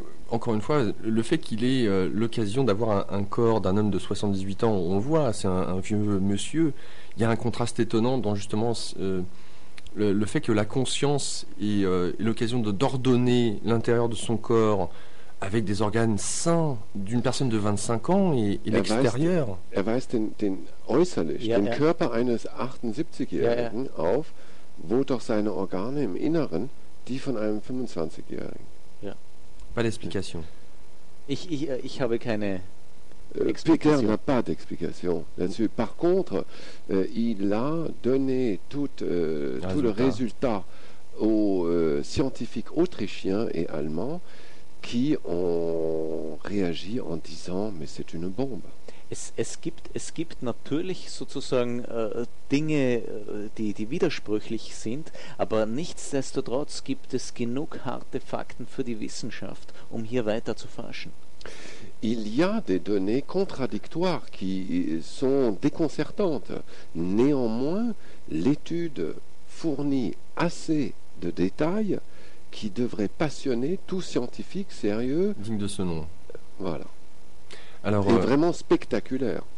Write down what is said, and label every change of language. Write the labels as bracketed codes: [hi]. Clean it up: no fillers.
[fr] encore une fois, le fait qu'il ait l'occasion d'avoir un corps d'un homme de 78 ans, on le voit, c'est un vieux monsieur. Il y a un contraste étonnant dans justement le fait que la conscience ait l'occasion d'ordonner l'intérieur de son corps avec des organes sains d'une personne de 25 ans et l'extérieur. [de] Er weist den äußerlich, den Körper eines 78-Jährigen auf, wo doch seine Organe im Inneren, die von einem 25-Jährigen. [fr] Pas d'explication. [de] Ich habe keine [fr] Explication. Peter n'a pas d'explication là-dessus. Par contre, il a donné tout le résultat aux scientifiques autrichiens et allemands qui ont réagi en disant « mais c'est une bombe ». [de] Es gibt natürlich sozusagen Dinge, die widersprüchlich sind, aber nichtsdestotrotz gibt es genug harte Fakten für die Wissenschaft, um hier weiter zu forschen. [fr] Il y a des données contradictoires qui sont déconcertantes. Néanmoins, l'étude fournit assez de détails qui devraient passionner tout scientifique sérieux. Digne de ce nom. Voilà. Alors, c'est vraiment spectaculaire.